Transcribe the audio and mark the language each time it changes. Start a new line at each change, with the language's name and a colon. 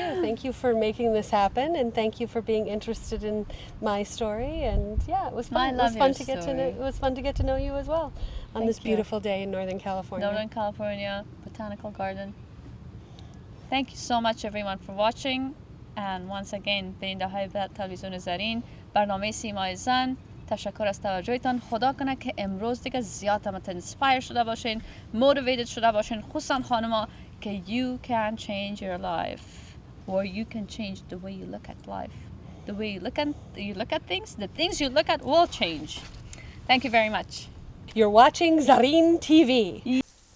English: Thank you for making this happen, and thank you for being interested in my story. And yeah, it was fun. It was fun to get to know you as well on this beautiful day in Northern California. Northern California, Botanical Garden. Thank you so much everyone for watching. And once again,
Persian: بیننده های تلویزیون زرین برنامه سیمای زن، تشکر از توجهتان. خدا کنه که امروز دیگه زیاد هم اینسپایر شده باشین، موتیویتد شده باشین، خصوصا خانما، که
English: you can change your life, or you can change the way you look at life. The way you look at things, the things you look at will change. Thank you very much. You're watching Zareen TV.